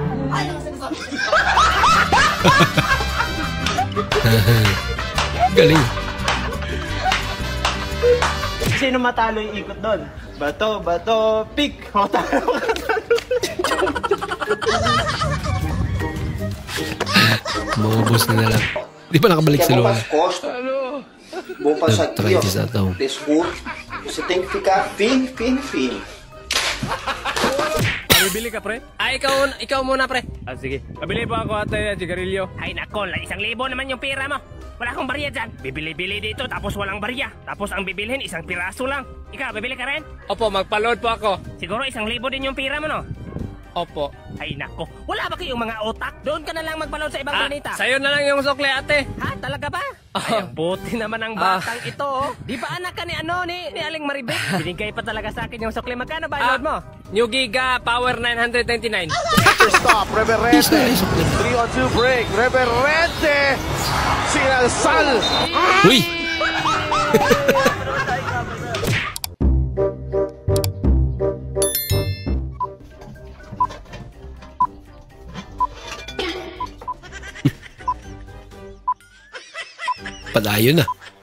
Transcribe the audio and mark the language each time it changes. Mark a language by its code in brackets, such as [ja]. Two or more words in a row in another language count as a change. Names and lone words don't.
[tl] Galing. Sino matalo yung ikot doon? Bato, pick! Matalo ka. Maubos na lang. Di pa nakabalik sa loob. [pt] Bom passar aqui, ó. Então. Pescoço. Você tem que ficar firme. [tl] Bibili ka, pre? Ikaw muna, pre. Sige. Pabili po ako ate sigarilyo. Ay, nako, 1,000 naman yung pera mo. Wala akong barya dyan. Bibili-bili dito, tapos walang barya. Tapos ang bibilhin, 1 piraso lang. Ikaw, bibili ka rin? Opo, magpa-load po ako. Siguro 1,000 din yung pera mo, no? Opo. Ay nako, wala ba kayong mga otak? Doon ka na lang magbalon sa ibang planeta. Sa'yo na lang yung sukle, ate. Ha? Talaga ba? Ay, ang buti naman ang batang ito, oh. Di ba anak ka ni ni Aling Maribek? Binigay pa talaga sa akin yung sukle. Magkano ba load mo? New Giga Power 999. [en] Stop, Reverente. 3-on-2 break. [tl] Reverente. Sinasal. Uy! Padayo na.